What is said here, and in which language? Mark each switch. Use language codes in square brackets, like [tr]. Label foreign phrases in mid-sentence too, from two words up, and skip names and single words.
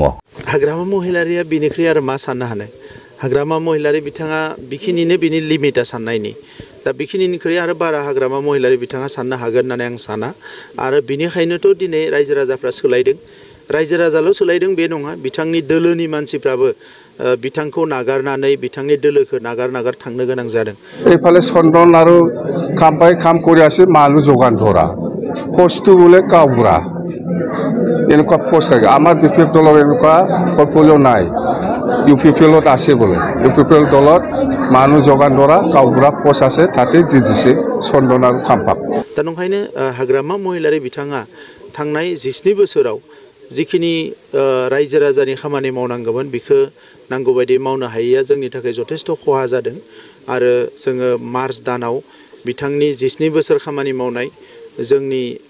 [brx] हाग्रामा महिलारिया बिनिख्रुइ आरो मा साननो हानाय हाग्रामा महिलारि बिथाङा बिखिनिनो बिनि लिमिटा साननायनि दा बिखिनिनिख्रुइ आरो बारा हाग्रामा महिलारि बिथाङा साननो हागोन होननानै आं साना आरो बिनिखायनोथ' दिनै रायजो राजाफ्रा सोलायदों रायजो राजाल' सोलायदों बे नङा बिथांनि दोलोनि मानसिफ्राबो बिथांखौ नागारनानै बिथांनि दोलोखौ नागार थांनो गोनां जादों [as] এইফালে চন্দন আৰু কামপাই কাম কৰি আছে মানুহ যোগান ধৰা পোষ্টটো বোলে কাউৰা এনেকুৱা পোষ্ট থাকে আমাৰ ডিফেক্ট দলৰ এনেকুৱা পৰ্টফলিঅ' নাই ইউপিপিএলত আছে বোলে ইউপিপিএল দলত মানুহ যোগান ধৰা কাউৰা পোষ্ট আছে তাতে দি দিছে চন্দন আৰু কামপাক [brx] दा नंखायनो हाग्रामा महिलारि बिथाङा थांनाय 17 बोसोराव जिखिनि रायजो राजानि खामानि मावनांगौमोन बेखौ नांगौ बायदि मावनो हायैया जोंनि थाखाय जथेस्थ खहा जादों आरो जोङो मार्च दानाव बिथांनि 17 बोसोर खामानि मावनाय जोंनि